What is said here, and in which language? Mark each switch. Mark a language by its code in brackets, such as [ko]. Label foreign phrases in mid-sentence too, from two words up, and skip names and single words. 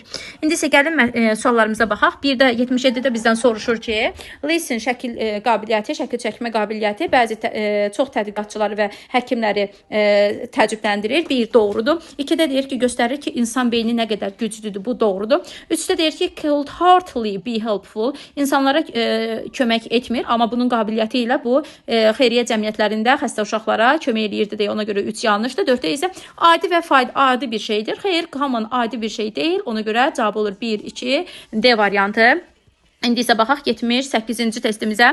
[az] İndi isə gəlin suallarımıza baxaq. Bir də 77-də bizdən soruşur ki, Lee'sin şəkil qabiliyyəti, şəkil çəkmə qabiliyyəti bəzi çox tədqiqatçıları və həkimləri təəccübləndirir. Bir, doğrudur. 2-də deyir ki, göstərir ki, insan beyni nə qədər güclüdür. Bu doğrudur. 3-də deyir ki, [en] could heartily be helpful. [az] İnsanlara kömək etmir, amma bunun qabiliyyəti ilə bu xeyriyyə cəmiyyətlərində xəstə uşaqlara kömək eləyirdi deyə ona görə 3 yanlışdır. 4-də isə adi və adi bir şeydir. Xeyr, hamın adi bir şey deyil. Ona görə cavab olur 1, 2, D variantı. İndi isə baxaq 78-ci testimizə.